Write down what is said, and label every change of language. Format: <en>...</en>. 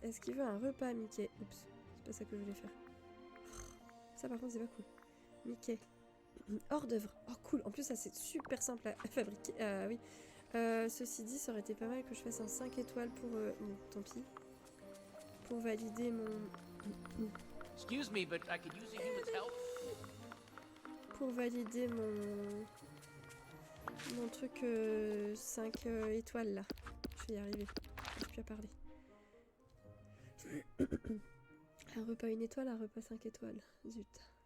<fr>Est-ce qu'il veut un repas, Mickey? Oups, c'est pas ça que je voulais faire. Ça par contre c'est pas cool. Mickey. Hors d'œuvre. Oh cool. En plus ça c'est super simple à fabriquer. Ah oui. Ceci dit, ça aurait été pas mal que je fasse un 5 étoiles pour... bon, tant pis. Pour valider mon...</fr> <en>Excuse me, but I could use a human's help.</en> <fr>Pour valider mon truc 5 étoiles là. Je vais y arriver. Je peux plus à parler. Un repas 1 étoile, un repas 5 étoiles. Zut.</fr>